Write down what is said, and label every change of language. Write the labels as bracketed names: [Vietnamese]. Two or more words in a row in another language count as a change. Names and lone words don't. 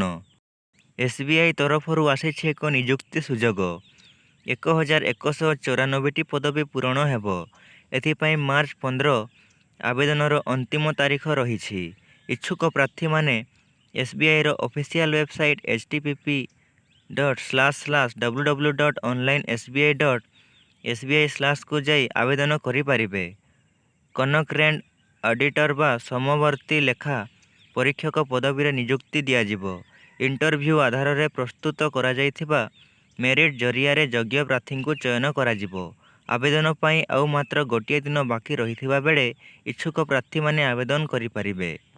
[Odia] ଏସ୍ବିଆଇ ତରଫରୁ ଆସିଛି ଏକ ନିଯୁକ୍ତି ସୁଯୋଗ। 1194ଟି ପଦବୀ ପୂରଣ ହେବ। ଏଥିପାଇଁ ମାର୍ଚ୍ଚ 15 ଆବେଦନର ଅନ୍ତିମ ତାରିଖ ରହିଛି। ଇଚ୍ଛୁକ ପ୍ରାର୍ଥୀମାନେ ଏସ୍ବିଆଇର ଅଫିସିଆଲ ୱେବସାଇଟ୍ http://www.onlinesbi.sbi/ କୁ ଯାଇ ଆବେଦନ କରିପାରିବେ। କନକରେଣ୍ଟ ଅଡିଟର ବା ସମବର୍ତ୍ତୀ ଲେଖା ପରୀକ୍ଷକ ପଦବୀରେ ନିଯୁକ୍ତି ଦିଆଯିବ। ଇଣ୍ଟରଭ୍ୟୁ ଆଧାରରେ ପ୍ରସ୍ତୁତ କରାଯାଇଥିବା ମେରିଟ୍ ଜରିଆରେ ଯୋଗ୍ୟ ପ୍ରାର୍ଥୀଙ୍କୁ ଚୟନ କରାଯିବ। ଆବେଦନ ପାଇଁ ଆଉ ମାତ୍ର ଗୋଟିଏ ଦିନ ବାକି ରହିଥିବା ବେଳେ ଇଚ୍ଛୁକ ପ୍ରାର୍ଥୀମାନେ ଆବେଦନ କରିପାରିବେ।